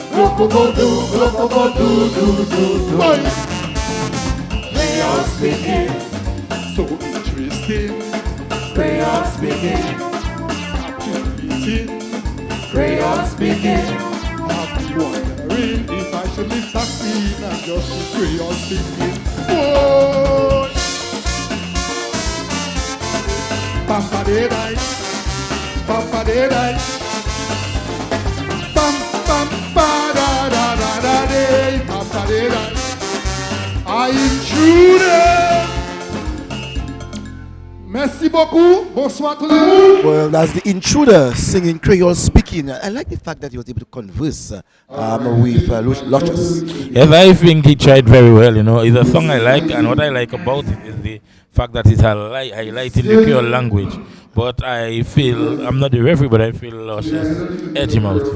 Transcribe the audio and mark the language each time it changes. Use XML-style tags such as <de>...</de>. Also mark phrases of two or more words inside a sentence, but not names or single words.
<en>Creole speaking, so interesting. Creole speaking, Creole speaking. I'm wondering if I should lift a queen and just be Creole speaking. Boy! Pampa de dai, pampa de dai. Pam pam pa da da da da de, pampa de dai. I intruder.</en> <fr>Merci beaucoup. Bonsoir tout le monde.</fr> <en>Well, that's the intruder singing Creole speaking. I like the fact that he was able to converse with Luscious. Yes, I think he tried very well. You know, it's a song I like, and what I like about it is the fact that it's highlighting the Creole language. But I feel, I'm not the referee, but I feel Luscious edge him out.</en>